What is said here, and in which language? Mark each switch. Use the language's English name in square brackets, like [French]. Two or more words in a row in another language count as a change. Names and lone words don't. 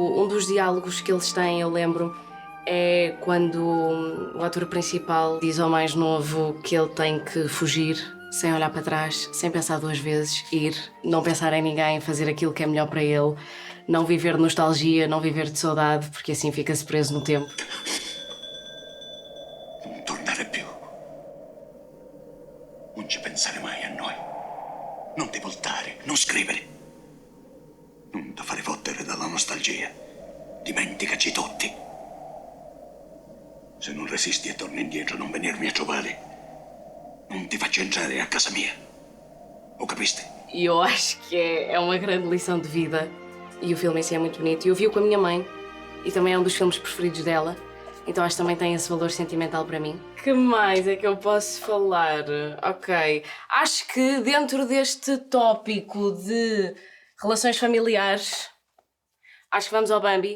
[Portuguese] Um dos diálogos que eles têm, eu lembro, é quando o ator principal diz ao mais novo que ele tem que fugir sem olhar para trás, sem pensar duas vezes, ir, não pensar em ninguém, fazer aquilo que é melhor para ele, não viver de nostalgia, não viver de saudade, porque assim fica-se preso no tempo. [Italian] Non tornare più. Non ci pensare mai a noi. Non ti voltare, non scrivere. Non ti fare fottere dalla nostalgia. Dimenticaci tutti. Se non resisti e torni indietro, non venirmi a trovare. Non ti faccio entrare a casa mia. O capiste? [Portuguese] E eu acho que é uma grande lição de vida. E o filme em si é muito bonito. E eu vi-o com a minha mãe. E também é um dos filmes preferidos dela. Então acho que também tem esse valor sentimental para mim. Que mais é que eu posso falar? Ok. Acho que dentro deste tópico de relações familiares, acho que vamos ao Bambi.